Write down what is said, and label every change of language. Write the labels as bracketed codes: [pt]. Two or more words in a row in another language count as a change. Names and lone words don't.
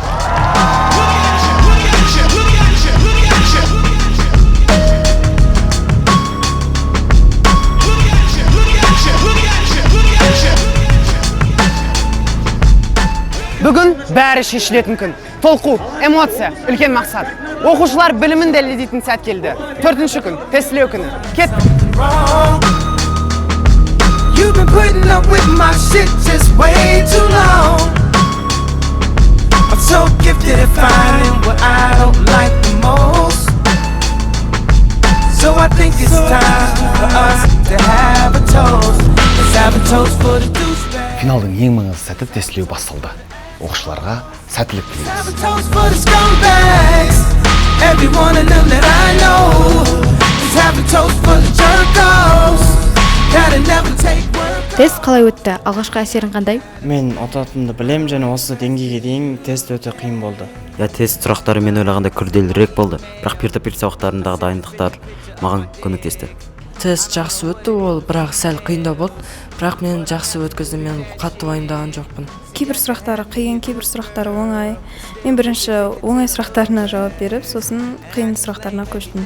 [kk] Бүгін бәрі шешілетін күн. Толқу, эмоция, үлкен мақсат. Оқушылар білімін дәлелдейтін сәт келді. 4-ші күн, тестілеу күні. Кеттік. [en] You've been putting up with my shit just way too long. I'm so gifted at finding what I don't like the most. So I think it's time for us to have a toast. Let's have a toast for the douchebag. [kk] Финалдың ең маңызды сәті тестілеу басталды. Оқушыларға сәттілік тілейміз. [en] Let's have a toast for the scumbags. Every one of them that I know. Let's have a toast for the jerk-offs. [kk] Тест қалай өтті? Алғашқы әсерің қандай? Мен ұтатынымды білем, және осы деңгейге дейін тест өте қиын болды. Тест сұрақтары мен ойлағанда күрделірек болды, бірақ peer-to-peer сабақтарындағы дайындықтар маған көмектесті. Тест жақсы өтті, ол бірақ сәл қиындау болды, бірақ мен жақсы өткіздім, мен қатты уайымдаған жоқпын. Кейбір сұрақтары қиын, кейбір сұрақтары оңай. Мен бірінші оңай сұрақтарына жауап беріп, сосын қиын сұрақтарына көштім.